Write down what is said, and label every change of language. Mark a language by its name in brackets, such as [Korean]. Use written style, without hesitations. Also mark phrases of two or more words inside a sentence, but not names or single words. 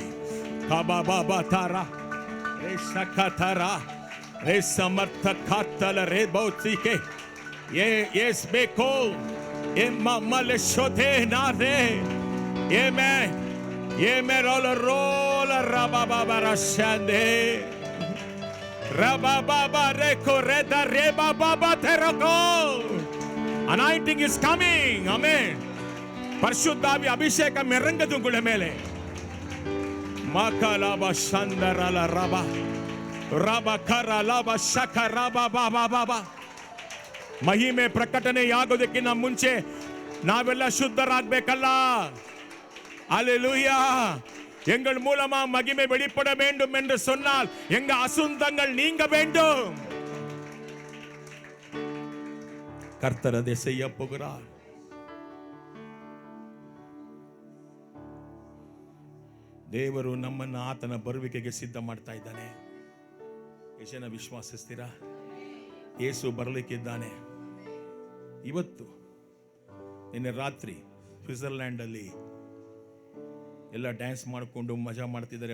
[English] ಕಬಾಬಾ ತಾರ ರೇ ಶಕತರ ರೇ ಸಮರ್ಥ ಕಾತಲ ರೇ ಬೌತಿಕೆ ಎಸ್ ಬೇಕೋ ಎಮ್ಮಲೆ ಶೋಧೆ ನಾರೆ ಎಮೆ ಎಮೆ ರೋಲ ರಬಾಬಾ ರಶಂದೆ ರಬಾಬಾ ರೆಕೋ ರೆದ ರೆ ಬಾಬಾ ತೆರಕೋ Anointing is coming. Amen. [Tamil] பரிசுத்த ஆவி அபிஷேகம் இறங்குது உங்கள் மேலே. ಮಕಲಬ ಶಂದರಲ ರಬ ರಬ ಕರ ಲಬ ಶಕ ರಬ ಬಾಬಾ ಬಾಬಾ. [Kannada] ಮಹಿಮೆ ಪ್ರಕಟಣೆಯಾಗೋದಕ್ಕಿಂತ ಮುಂಚೆ ನಾವೆಲ್ಲ ಶುದ್ಧರಾಗಬೇಕಲ್ಲ. [Tamil] அல்லேலூயா. எங்கள் மூலமா மகிமை வெளிப்பட வேண்டும் என்று சொன்னால் எங்க அசுத்தங்கள் நீங்க வேண்டும். கர்த்தர் அதை செய்ய போகிறார். [Kannada] ದೇವರು ನಮ್ಮನ್ನು ಆತನ ಬರುವಿಕೆಗೆ ಸಿದ್ಧ ಮಾಡ್ತಾ ಇದ್ದಾನೆ. ಎಷ್ಟು ಜನ ವಿಶ್ವಾಸಿಸ್ತೀರಾ? ಯೇಸು ಬರಲಿಕ್ಕಿದ್ದಾನೆ. ಇವತ್ತು ನಿನ್ನೆ ರಾತ್ರಿ ಸ್ವಿಟ್ಜರ್ಲ್ಯಾಂಡ್ ಅಲ್ಲಿ ಎಲ್ಲ ಡ್ಯಾನ್ಸ್ ಮಾಡಿಕೊಂಡು ಮಜಾ ಮಾಡ್ತಿದ್ದಾರೆ.